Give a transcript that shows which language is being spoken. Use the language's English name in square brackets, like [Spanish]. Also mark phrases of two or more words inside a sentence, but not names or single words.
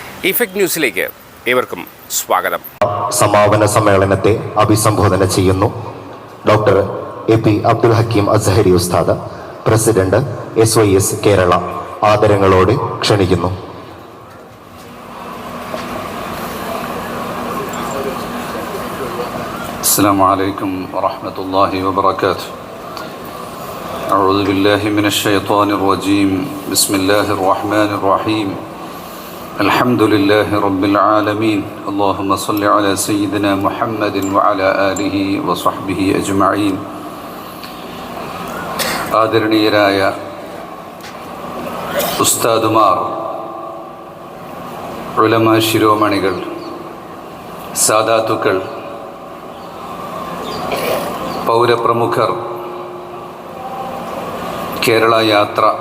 [Malayalam] ഇഫക്ട് ന്യൂസിലേക്ക് ഏവർക്കും സ്വാഗതം. സമാപന സമ്മേളനത്തെ അഭിസംബോധന ചെയ്യുന്നു ഡോക്ടർ എ.പി. അബ്ദുൽ ഹക്കീം അസ്ഹരി ഉസ്താദ്, പ്രസിഡന്റ് SYS കേരള. ആദരങ്ങളോടെ ക്ഷണിക്കുന്നു. [Arabic] السلام عليكم ورحمة الله وبركاته. أعوذ بالله من الشيطان الرجيم. بسم الله الرحمن الرحيم. الحمد لله رب العالمين. اللهم صل على سيدنا محمد وعلى آله وصحبه أجمعين. [Malayalam] ആദരണീയരായ ഉസ്താദുമാർ, ഉലമാ ശിരോമണികൾ, സാദാത്തുക്കൾ, പൗരപ്രമുഖർ, കേരള യാത്ര,